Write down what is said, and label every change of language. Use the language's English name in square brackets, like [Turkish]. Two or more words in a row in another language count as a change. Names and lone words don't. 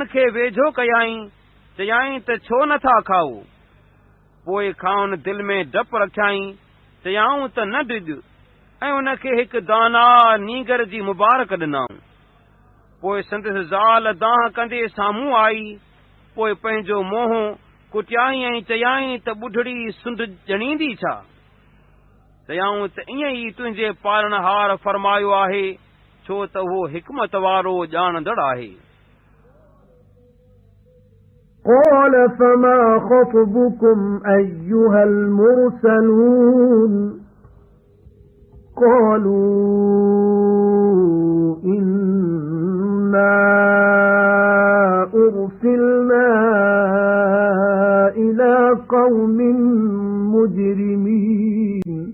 [Sindhi] खे वेझो कयाई चयाई त छो नथा खाओ पोइ खाउन दिलि में डपु रखियाई चयाऊं त न डिॼ ऐं उन खे हिकु दाना नीगर जी मुबारक ॾिनाऊं पोइ संदसि ज़ाल दांह कंदे साम्हूं आई पोइ पंहिंजो मोह कुटियाई ऐं चयाई त ॿुढड़ी सुंढ ॼणींदी छा चयाऊं त ईअं ई तुंहिंजे पालणहार फरमायो आहे छो त उहो हिकमत वारो ॼाणंदड़ आहे [Arabic] قال فما خطبكم أيها المرسلون قالوا إنا أرسلنا إلى قوم مجرمين